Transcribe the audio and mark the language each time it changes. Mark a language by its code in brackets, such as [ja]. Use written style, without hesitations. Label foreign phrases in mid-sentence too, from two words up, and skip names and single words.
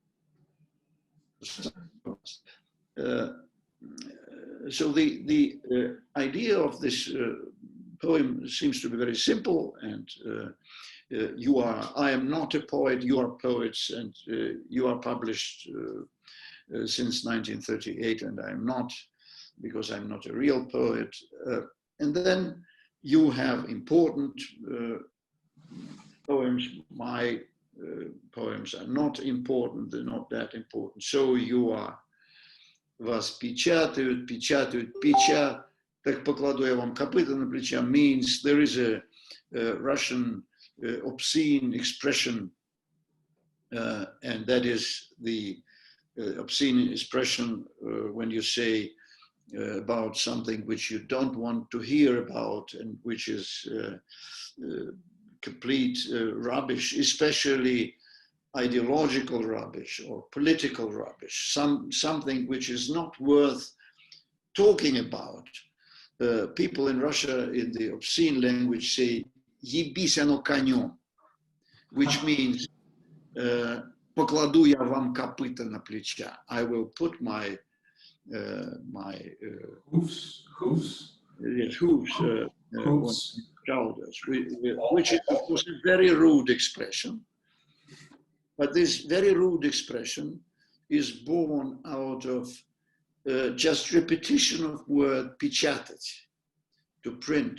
[en] So the idea of this poem seems to be very simple, and I am not a poet, you are poets, and you are published since 1938, and I'm not, because I'm not a real poet. And then you have important poems. My poems are not important, they're not that important. So you are. [ru] Вас печатают, печа, так покладу я вам копыта на плеча, [en] means there is a Russian obscene expression, and that is the obscene expression when you say about something which you don't want to hear about and which is complete rubbish, especially ideological rubbish or political rubbish, something which is not worth talking about. People in Russia in the obscene language say [ru] "ебись оно конем," [en] which means [ru] "покладу я вам копыта на плеча." [en] I will put my hooves on shoulders, which is of course a very rude expression. But this very rude expression is born out of just repetition of word "печатать," to print.